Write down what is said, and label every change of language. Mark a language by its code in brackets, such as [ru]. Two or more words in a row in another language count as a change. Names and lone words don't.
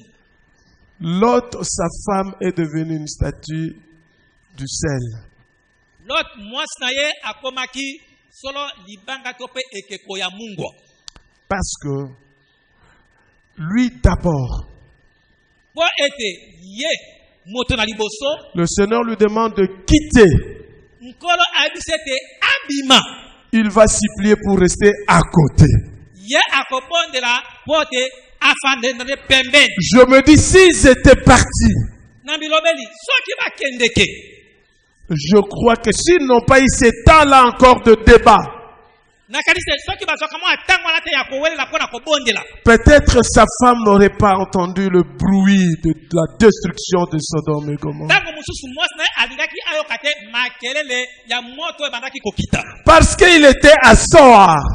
[fr] Lot, sa femme, est devenue une statue du sel. [ln] Lot mwasi na ye akomaki solo libanga tope ekeko ya mungwa. [fr] Parce que lui d'abord, [ln] Po ete ye moto na liboso. [fr] le Seigneur lui demande de quitter. [ln] Nkolo abisete abima. [fr] Il va s'y plier pour rester à côté. [ln] Ye akobondela pote afande na pembeni. [fr] Je me dis, s'ils étaient partis, [ln] Na bilobeli soki bakendeke. [fr] je crois que s'ils n'ont pas eu ce temps-là encore de débat, Peut-être sa femme n'aurait pas entendu le bruit de la destruction de Sodome et Gomorrhe. Parce qu'il était à Soar.